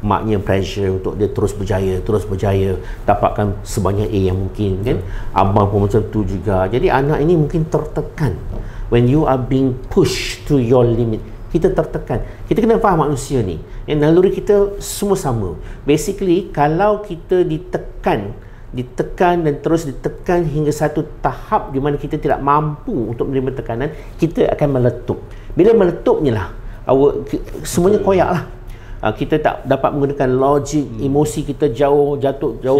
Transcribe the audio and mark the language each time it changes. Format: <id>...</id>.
<ms>Maknya pressure untuk dia terus berjaya, dapatkan sebanyak A yang mungkin kan. Abang pun macam tu juga. Jadi anak ini mungkin tertekan.</ms> <en>When you are being pushed to your limit,</en> <ms>kita tertekan. Kita kena faham manusia ni, naluri kita semua sama. Basically, kalau kita ditekan dan terus ditekan hingga satu tahap di mana kita tidak mampu untuk menerima tekanan, kita akan meletup. Bila meletupnya lah, semuanya koyak lah. Kita tak dapat menggunakan logik, emosi kita jatuh jauh,</ms>